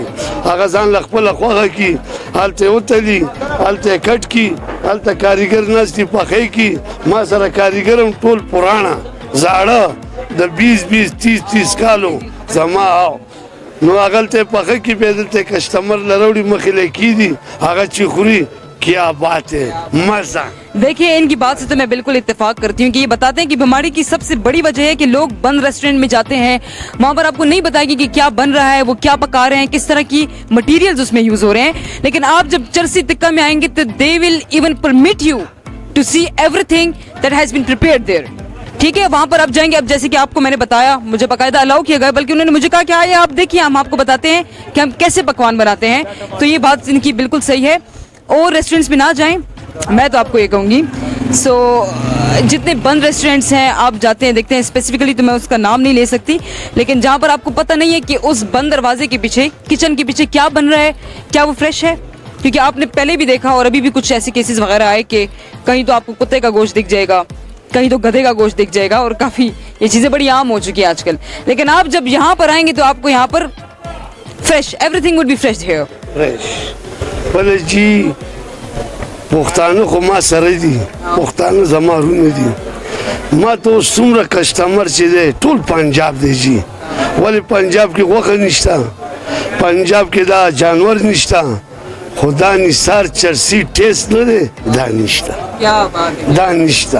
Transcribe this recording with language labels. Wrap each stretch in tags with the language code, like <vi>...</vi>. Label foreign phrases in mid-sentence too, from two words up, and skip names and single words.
<ps>هغه ځان له خپله خوښه کړي، هلته یې وتلي، هلته یې کټ کړي، هلته کاریګر ناست دي پخی کړي. ما سره کاریګر هم ټول پراڼه زاړه د 20-30 کالو زما نو هغلته پخه کې بیا دلته کسټمر لروړي مخې له کېدي هغه چې خوري.</ps> <ur>کیا بات ہے، مزا. دیکھیے ان کی بات سے تو میں بالکل اتفاق کرتی ہوں کہ یہ بتاتے ہیں کہ بیماری کی سب سے بڑی وجہ ہے کہ لوگ بند ریسٹورنٹ میں جاتے ہیں، وہاں پر آپ کو نہیں بتائے گی کہ کیا بن رہا ہے، وہ کیا پکا رہے ہیں، کس طرح کی میٹیریلز اس میں یوز ہو رہے ہیں. لیکن آپ جب چرسی تکہ میں آئیں گے تو</ur> <en>They will even permit you to see everything that has been prepared there.</en> <ur>ٹھیک ہے، وہاں پر آپ جائیں گے. اب جیسے کہ آپ کو میں نے بتایا، مجھے باقاعدہ الاؤ کیا گیا، بلکہ انہوں نے مجھے کہا کہ آئیے آپ دیکھیے، ہم آپ کو بتاتے ہیں کہ ہم کیسے پکوان بناتے ہیں. تو یہ بات ان کی بالکل صحیح ہے۔ اور ریسٹورنٹس میں نہ جائیں، میں تو آپ کو یہ کہوں گی. سو جتنے بند ریسٹورنٹس ہیں آپ جاتے ہیں دیکھتے ہیں، اسپیسیفکلی تو میں اس کا نام نہیں لے سکتی، لیکن جہاں پر آپ کو پتا نہیں ہے کہ اس بند دروازے کے پیچھے، کچن کے پیچھے کیا بن رہا ہے، کیا وہ فریش ہے. کیونکہ آپ نے پہلے بھی دیکھا اور ابھی بھی کچھ ایسے کیسز وغیرہ آئے کہ کہیں تو آپ کو کتے کا گوشت دکھ جائے گا، کہیں تو گدھے کا گوشت دکھ جائے گا، اور کافی یہ چیزیں بڑی عام ہو چکی ہے آج کل. لیکن آپ جب یہاں پر آئیں گے تو آپ کو یہاں پر فریش,</ur> <en>everything would be fresh here.</en> <ps>फ्रेश بله جی پښتانه خو ما سره دي، پښتانه زما رونه دي. ما ته اوس څومره کسټمر چې دی ټول پنجاب دی جی. ولې پنجاب کې غوښه نشته، پنجاب کې دا جانور نشته، خو دا نثار چرسی ټیسټ نه دی، دا نشته، دا نشته.</ps>